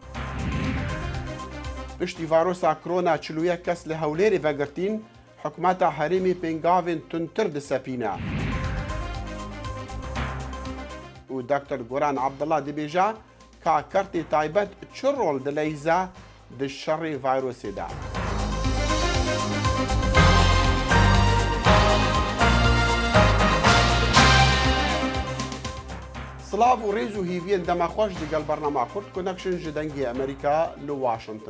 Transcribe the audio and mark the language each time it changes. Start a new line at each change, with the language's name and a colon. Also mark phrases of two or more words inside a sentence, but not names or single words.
Kurdish: پشتی ڤایرۆسا کۆرۆنا 41 کەس لە هەولێرێ ڤەگرتین، حکومەتە هەرێمی پێنگاوێن تونتر دەسەپینە. و دکتۆر گۆران عەبدەڵڵا دەبێژە کا کەرتی تایبەت چ ڕۆڵ دەلەیزە di şerê vayrosê de. Silav û rêz û hîviyên demaxweş digel bernama Kurd Connection ji dengê Amerîka li Washington.